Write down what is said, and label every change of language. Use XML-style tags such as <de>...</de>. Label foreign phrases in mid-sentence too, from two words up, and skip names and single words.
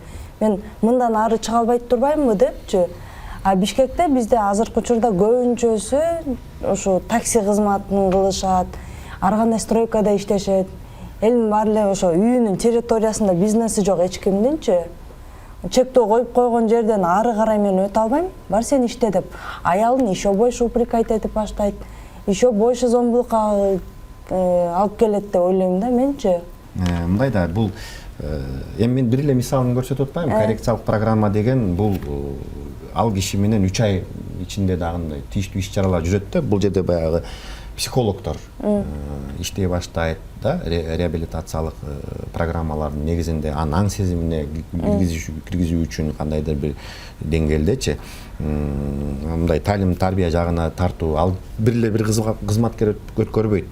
<ky>Мен мындан ары чыга албай турбаймынбы депчи. А Бишкекте бизде азыркы учурда көбүнчөсү ошо такси кызматын кылышат, ар кандай стройкада иштешет. Элдин баары эле ошо үйүнүн территориясында бизнеси жок эч кимдинчи. Чектөө коюп койгон жерден ары карай мен өтө албайм, бар сен иште деп. Аялын</ky> <ru>еще больше упрекать</ru> <ky>этип баштайт.</ky> <ru>Еще больше</ru> <ky>зомбулукка алып келет деп ойлойм да менчи. Мындай да, бул эми мен бир эле мисалын көрсөтүп атпайм. Коррекциялык программа деген бул ал киши менен 3 ай ичинде дагы тийиштүү иш чаралар жүрөт да. Бул жерде баягы психологдор иштей баштайт да, реабилитациялык программалардын негизинде анын аң сезимине киргизүү үчүн кандайдыр бир деңгээлдечи мындай талим тарбия жагына тартуу, ал бир эле бир кызматкер өткөрбөйт.</ky>